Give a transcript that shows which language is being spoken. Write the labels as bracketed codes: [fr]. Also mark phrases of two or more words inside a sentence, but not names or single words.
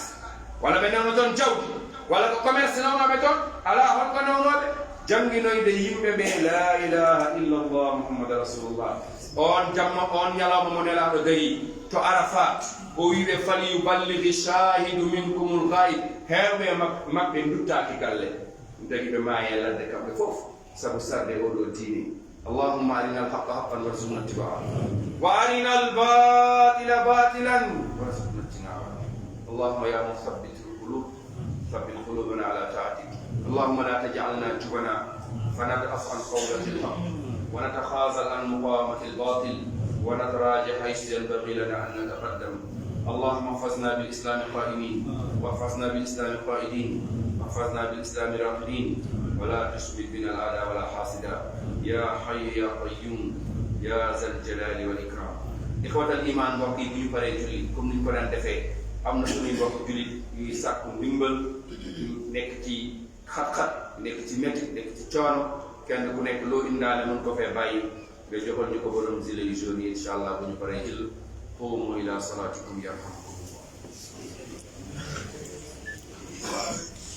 [ff] walla ɓe nawno toon jawdi walla ko commerce nawnoɓe toon ala holko nawnoɓe jannginoyde yimɓe ɓe [ar] لا إله إلا الله محمد رسول الله [ff] on jamma on ñalawma mo nelaɗo dari to arafat o wiɓe [ar] فليبلغ الشاهد منكم الغائب [ff] hewɓe maɓɓe duttaki galle dagi ɓe maaye ladde kamɓe fof sabu sarde oɗo diine [ar] اللهم أرنا الحق حقا وارزقنا اتباعه وأرنا الباطل باطلا وارزقنا اجتنابه اللهم يا مثبت القلوب ثبت قلوبنا على طاعتك اللهم لا تجعلنا جبنا فنضعف عن قولة الحق ونتخاذل عن مقاومة الباطل ونتراجع حيث ينبغي لنا أن نتقدم اللهم احفظنا بالإسلام قائمين واحفظنا بالإسلام قائدين واحفظنا بالإسلام راقدين ولا تشمت بنا الأعداء ولا حاسدا يا حي يا قيوم يا ذا الجلال والإكرام إخوة الإيمان [wo] mbokk yi bu ñu paree julli comme ni ñu ko daan defee am na suñuy mbokk jullit yuy sàkku ndimbal nekk ci xat-xat nekk ci métti nekk ci coono kenn ku nekk loo indaale mën ko fee bàyyi nga joxal ñu ko borom zile yu jaune yi [ar] إن شاء الله [wo] bu ñu paree jël [ar] قوموا إلى صلاتكم يرحمكم